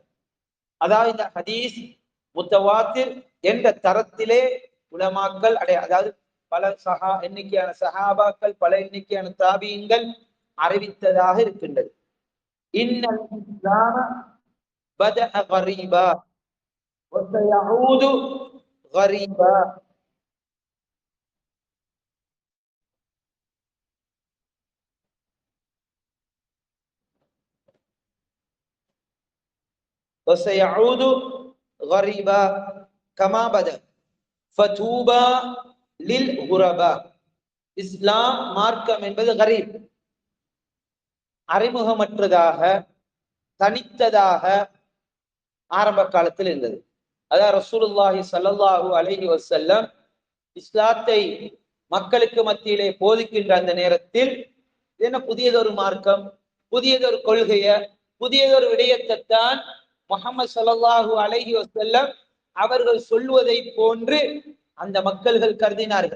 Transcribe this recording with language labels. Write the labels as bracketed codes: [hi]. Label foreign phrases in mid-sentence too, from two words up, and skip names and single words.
[ta] அதாவது இந்த ஹதீஸ் முத்தவாத்திர் என்ற தரத்திலே உலமாக்கள் அதாவது பல எண்ணிக்கையான சஹாபாக்கள், பல எண்ணிக்கையான தாபீன்கள் அறிவித்ததாக இருக்கின்றது. [ar] إن الإسلام بدأ غريبا وسيعود غريبا. وسيعود غريبا كما بدأ فتوبى للغرباء. [ta] இஸ்லாம் மார்க்கம் என்பது கரீப், அறிமுகமற்றதாக, தனித்ததாக ஆரம்ப காலத்தில் இருந்தது. அதாவது [ar] رسول الله صلى الله عليه وسلم [ta] இஸ்லாத்தை மக்களுக்கு மத்தியிலே போதிக்கின்ற அந்த நேரத்தில் என்ன புதியதொரு மார்க்கம், புதியதொரு கொள்கைய, புதியதொரு விடயத்தைத்தான் முஹம்மது [ar] صلى الله عليه وسلم [ta] அவர்கள் சொல்வதை போன்று அந்த மக்கள்கள் கருதினார்கள்.